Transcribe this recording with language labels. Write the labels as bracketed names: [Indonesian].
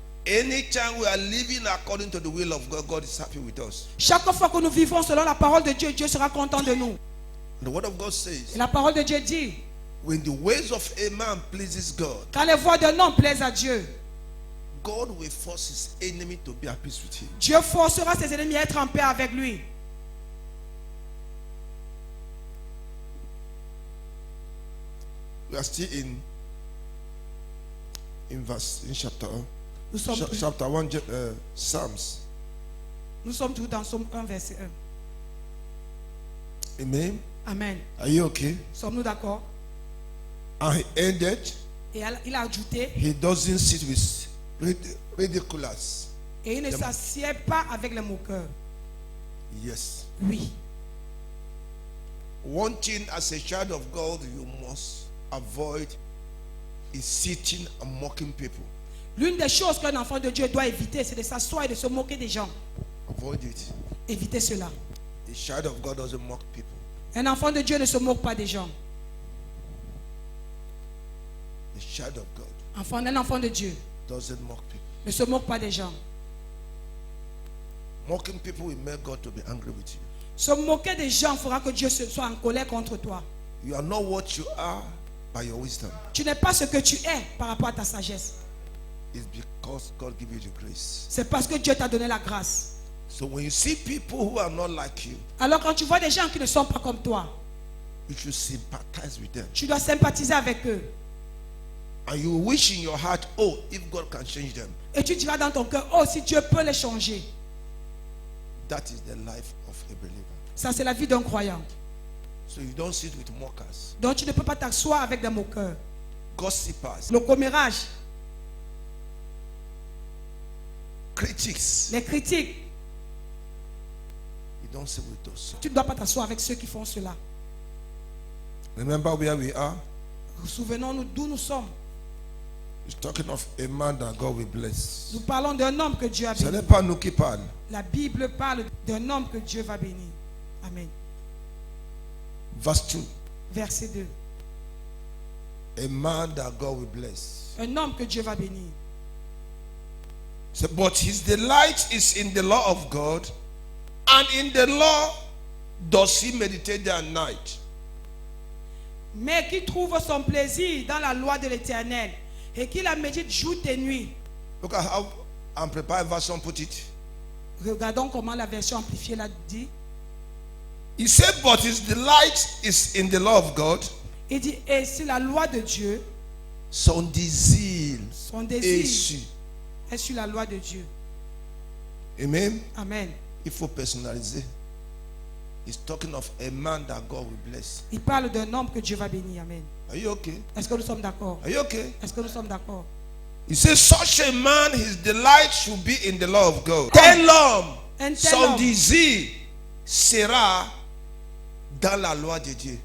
[English] anytime we are living according to the will of God, God is happy with us. [French] chaque fois que nous vivons selon la parole de Dieu, Dieu sera content de nous. [English] The word of God says, [French] Et la parole de Dieu dit, [English] when the ways of a man pleases God, [French] quand les voies d'un homme plaisent à Dieu, [English] God will force his enemy to be at peace with him. [French] Dieu forcera ses ennemis à être en paix avec lui. [English] We are still in chapter [French] Nous sommes, [English] chapter 1, Psalms. [French] nous sommes tous dans Somme 1, verset 1. Amen. Amen. [English] Are you okay? [French] Sommes-nous d'accord? [English] And he ended, [French] Et il a ajouté, [English] he doesn't sit with ridiculous. [French] et il ne s'assied pas avec les moqueurs. [English] Yes. [French] Oui. [English] One thing as a child of God you must avoid is sitting and mocking people. [French] L'une des choses qu'un enfant de Dieu doit éviter, c'est de s'asseoir et de se moquer des gens. [English] Avoid it. [French] Évitez cela. [English] The child of God doesn't mock people. [French] Un enfant de Dieu ne se moque pas des gens. [English] The child of God [French] Un enfant de Dieu [English] doesn't mock people. [French] ne se moque pas des gens. [English] Mocking people will make God to be angry with you. [French] Se moquer des gens fera que Dieu soit en colère contre toi. [English] You are not what you are by your wisdom. [French] Tu n'es pas ce que tu es par rapport à ta sagesse. [English] It's because God gives you the grace. [French] C'est parce que Dieu t'a donné la grâce. [English] So when you see people who are not like you, [French] Alors quand tu vois des gens qui ne sont pas comme toi, [English] you should sympathize with them. [French] tu dois sympathiser avec eux. [English] And you wish in your heart, oh, if God can change them. [French] Et tu diras dans ton cœur, oh, si Dieu peut les changer. [English] That is the life of a believer. [French] Ça, c'est la vie d'un croyant. [English] So you don't sit with mockers, [French] Donc tu ne peux pas t'asseoir avec des moqueurs. [English] gossipers, [French] Le commérage, [English] critics. [French] les critiques. [English] You don't sit with those. [French] Tu ne dois pas t'asseoir avec ceux qui font cela. [English] Remember where we are? [French] Souvenons-nous d'où nous sommes. [English] He's talking of a man that God will bless. [French] Nous parlons d'un homme que Dieu a Ce béni. n'est pas nous qui parlons. La Bible parle d'un homme que Dieu va bénir. Amen. [English] Verse 2. [French] Verset 2. [English] A man that God will bless. [French] Un homme que Dieu va bénir. [English] So, but his delight is in the law of God, and in the law does he meditate day and night. [French] Mais qui trouve son plaisir dans la loi de l'Éternel et qui la médite jour et nuit. [English] Look at how Amplified Version put it. [French] Regardons comment la version amplifiée l'a dit. [English] He said, but his delight is in the law of God. [French] Il dit, et si la loi de Dieu, Son désir son est désir sur. est sur la loi de Dieu. Amen. Amen. Il faut personnaliser. [English] He's talking of a man that God will bless. [French] Il parle d'un homme que Dieu va bénir. Amen. [English] Are you okay? [French] Est-ce que nous sommes d'accord? [English] Are you okay? [French] Est-ce que nous sommes d'accord? [English] He says, such a man, his delight should be in the law of God. [French] Tel homme, Un tel son homme. désir sera dans la loi de Dieu.